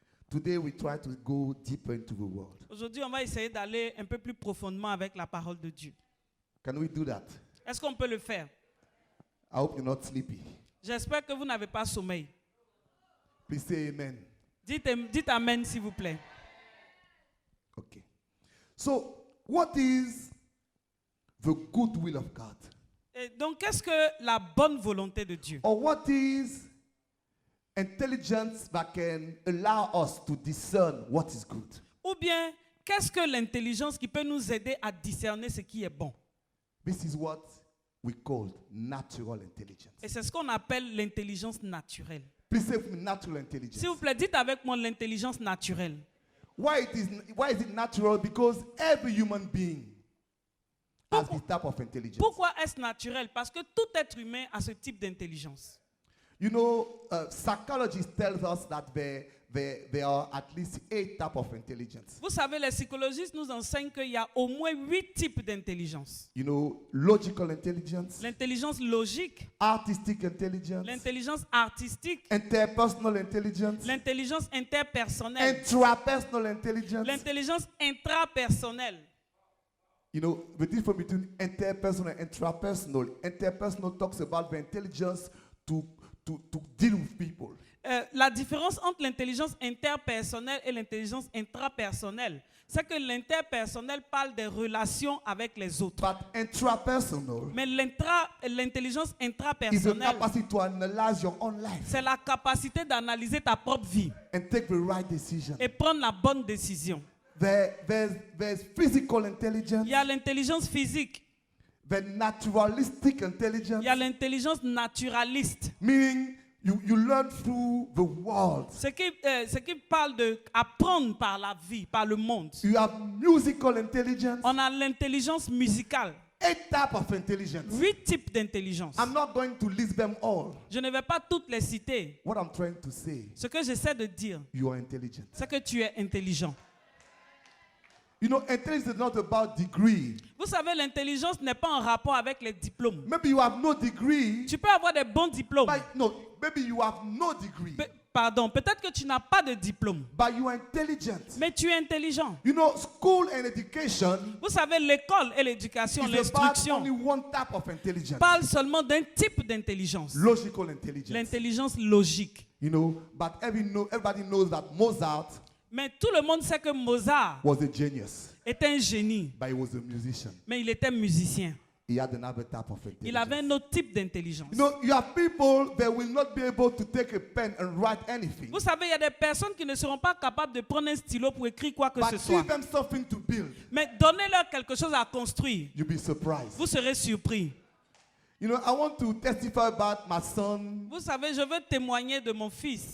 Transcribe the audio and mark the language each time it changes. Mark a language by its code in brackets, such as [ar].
[en] Today we try to go deeper into the word. [fr] Aujourd'hui, on va essayer d'aller un peu plus profondément avec la parole de Dieu. [en] Can we do that? [fr] Est-ce qu'on peut le faire? [en] I hope you're not sleepy. [fr] J'espère que vous n'avez pas sommeil. [en] Please say amen. [fr] Dites amen s'il vous plaît. [en] Okay. So, what is the good will of God? [fr] Et donc, qu'est-ce que la bonne volonté de Dieu? [en] Or what is intelligence that can allow us to discern what is good? [fr] Ou bien, qu'est-ce que l'intelligence qui peut nous aider à discerner ce qui est bon? [en] This is what we call natural intelligence. [fr] Et c'est ce qu'on appelle l'intelligence naturelle. [en] Please say with me natural intelligence. [fr] S'il vous plaît, dites avec moi l'intelligence naturelle. [en] Why is it natural? Because every human being has this type of intelligence. [fr] Pourquoi est-ce naturel? Parce que tout être humain a ce type d'intelligence. [en] You know, psychologists tell us that there are at least 8 types of intelligence. [fr] Vous savez, les psychologistes nous enseignent qu'il y a au moins 8 types d'intelligence. [en] You know, logical intelligence, [fr] L'intelligence logique, [en] artistic intelligence, [fr] l'intelligence artistique, [en] interpersonal intelligence, [fr] l'intelligence interpersonnelle, [en] intrapersonal intelligence. [fr] l'intelligence intrapersonnelle. [en] You know, the difference between interpersonal and intrapersonal. Interpersonal talks about the intelligence to deal with people. [fr] La différence entre l'intelligence interpersonnelle et l'intelligence intrapersonnelle, c'est que l'interpersonnel parle des relations avec les autres. [en] But intrapersonal [fr] Mais l'intelligence [en] is the [fr] intrapersonnelle, [en] capacity to analyze your own life [fr] c'est la capacité d'analyser ta propre vie [en] and take the right decision. [fr] et prendre la bonne décision. [en] There's physical intelligence, [fr] Il y a l'intelligence physique, [en] the naturalistic intelligence, [fr] il y a l'intelligence naturaliste, [en] meaning you learn through the world. [fr] ce qui parle d'apprendre par la vie, par le monde. [en] You have musical intelligence, [fr] On a l'intelligence musicale, [en] 8 types of intelligence. [fr] 8 types d'intelligence. [en] I'm not going to list them all. [fr] Je ne vais pas toutes les citer. [en] What I'm trying to say, [fr] Ce que j'essaie de dire, [en] you are intelligent. [fr] c'est que tu es intelligent. [en] You know, intelligence is not about degree. [fr] Vous savez, l'intelligence n'est pas en rapport avec les diplômes. [en] Maybe you have no degree, [fr] Tu peux avoir des bons diplômes. [en] but no, maybe you have no degree, [fr] Pardon, peut-être que tu n'as pas de diplôme, [en] but you are intelligent. [fr] mais tu es intelligent. [en] You know, school and education [fr] Vous savez, l'école et l'éducation, [en] is about [fr] l'instruction, [en] only one type of intelligence. [fr] parlent seulement d'un type d'intelligence. [en] Logical intelligence. [fr] L'intelligence logique. [en] You know, but everybody knows that Mozart [fr] Mais tout le monde sait que Mozart [en] was a genius, [fr] était un génie, [en] but he was a musician. [fr] mais il était musicien. [en] He had another type of intelligence. [fr] Il avait un autre type d'intelligence. [en] You know, you have people that will not be able to take a pen and write anything. [fr] Vous savez, il y a des personnes qui ne seront pas capables de prendre un stylo pour écrire quoi que ce [en] But [fr] soit. [en] give them something to build. [fr] Mais donnez-leur quelque chose à construire. [en] You'll be surprised. [fr] Vous serez surpris. [en] You know, I want to testify about my son, [fr] Vous savez, je veux témoigner de mon fils,